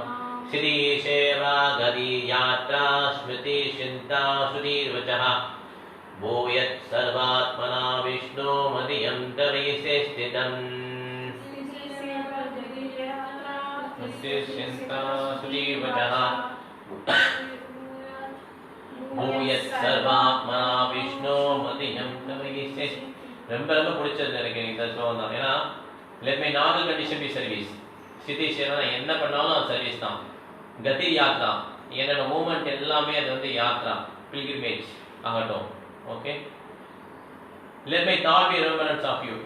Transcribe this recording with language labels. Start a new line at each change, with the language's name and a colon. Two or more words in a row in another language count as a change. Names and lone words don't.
Sanskrit: श्रीसेवा गति यात्रा स्मृति चिन्ता सुधीर्वचः भूयत् सर्वात्मना विष्णो मदीयं तवैसे स्थितम्. चिन्ता सुधीर्वचः भूयत् सर्वात्मना विष्णो मदीयं तवैसे.
Tamil: ரொம்ப ரொம்ப பிடிச்சது எனக்கு இந்த ஸ்லோகம் தான். ஏன்னா
English: let my normal condition be service.
Tamil: ஸ்திதி சேவை என்ன பண்ணாலும் அது சர்வீஸ் தான். கதி யாத்ரா, என்னோட மூமெண்ட் எல்லாமே அது வந்து யாத்ரா, பில்கிரிமேஜ் ஆகட்டும்.
English: okay, let my thought be remembrance of you.